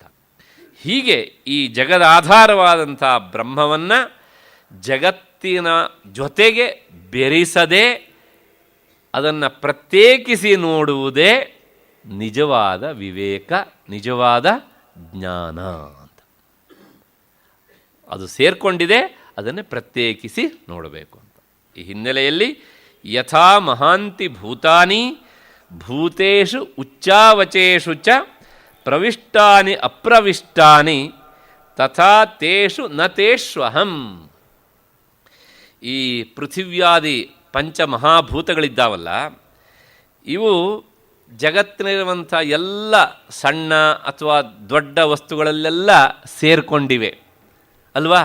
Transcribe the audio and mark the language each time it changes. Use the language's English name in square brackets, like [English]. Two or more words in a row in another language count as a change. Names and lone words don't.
[Kannada] ಹೀಗೆ ಈ ಜಗದ ಆಧಾರವಾದಂಥ ಬ್ರಹ್ಮವನ್ನು ಜಗತ್ತಿನ ಜೊತೆಗೆ ಬೆರೆಸದೆ ಅದನ್ನು ಪ್ರತ್ಯೇಕಿಸಿ ನೋಡುವುದೇ ನಿಜವಾದ ವಿವೇಕ, ನಿಜವಾದ ಜ್ಞಾನ ಅಂತ. ಅದು ಸೇರಿಕೊಂಡಿದೆ, ಅದನ್ನೇ ಪ್ರತ್ಯೇಕಿಸಿ ನೋಡಬೇಕು ಅಂತ. ಈ ಹಿನ್ನೆಲೆಯಲ್ಲಿ [Sanskrit] ಯಥಾ ಮಹಾಂತಿ ಭೂತಾನಿ ಭೂತೇಷು ಉಚ್ಚಾವಚೇಷು ಚ ಪ್ರವಿಷ್ಟಾನಿ ಅಪ್ರವಿಷ್ಟಾನಿ ತಥಾ ತೇಷು ನ ತೇಷ್ವಹಂ. [Kannada] ಈ ಪೃಥಿವ್ಯಾದಿ ಪಂಚಮಹಾಭೂತಗಳಿದ್ದಾವಲ್ಲ, ಇವು ಜಗತ್ತಿನಲ್ಲಿರುವಂಥ ಎಲ್ಲ ಸಣ್ಣ ಅಥವಾ ದೊಡ್ಡ ವಸ್ತುಗಳಲ್ಲೆಲ್ಲ ಸೇರಿಕೊಂಡಿವೆ ಅಲ್ವಾ?